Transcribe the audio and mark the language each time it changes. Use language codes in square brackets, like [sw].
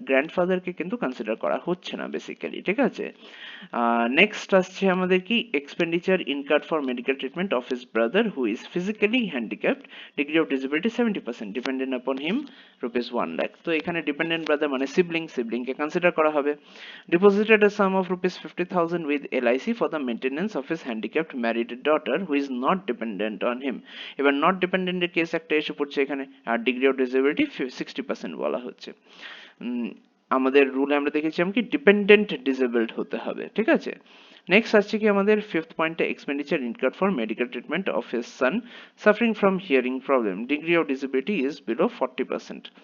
[bn] গ্র্যান্ডফাদারকে কিন্তু কনসিডার করা হচ্ছে না বেসিক্যালি, ঠিক আছে? নেক্সট আসছে আমাদের কি, [en] Expenditure incurred for medical treatment of his brother who is physically handicapped, degree of disability 70%, dependent upon him rupees 1 lakh. [bn] তো এখানে ডিপেন্ডেন্ট ব্রাদার মানে সিবলিংকে কনসিডার করা হবে। [en] Deposited a sum of rupees 50,000 with LIC for the maintenance of his handicapped married daughter who is not dependent on him. [bn] এবার not ডিপেন্ডেন্টের case একটা এসে পড়ছে এখানে, আর ডিগ্রি অফ ডিসেবিলিটি 60% বলা হচ্ছে। আমাদের রুলে আমরা দেখেছিলাম কি ডিপেন্ডেন্ট ডিসেবলড হতে হবে, ঠিক আছে? নেক্সট আসছে কি আমাদের ফিফথ পয়েন্টে, [en] Expenditure incurred for medical treatment of his son suffering from hearing problem, degree of disability is below 40%।